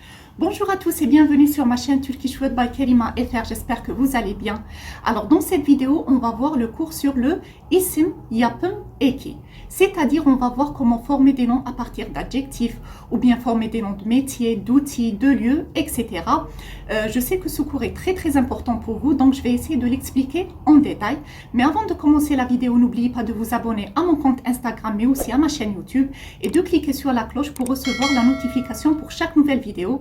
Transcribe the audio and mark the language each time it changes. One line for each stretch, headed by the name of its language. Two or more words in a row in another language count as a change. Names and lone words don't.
French: Bonjour à tous et bienvenue sur ma chaîne Turkish Word by Kerima FR, j'espère que vous allez bien. Alors dans cette vidéo, on va voir le cours sur le
Turkish: isim, yapım, eki.
French: C'est-à-dire on va voir comment former des noms à partir d'adjectifs ou bien former des noms de métiers, d'outils, de lieux, etc. Je sais que ce cours est très important pour vous, donc je vais essayer de l'expliquer en détail. Mais avant de commencer la vidéo, n'oubliez pas de vous abonner à mon compte Instagram mais aussi à ma chaîne YouTube et de cliquer sur la cloche pour recevoir la notification pour chaque nouvelle vidéo.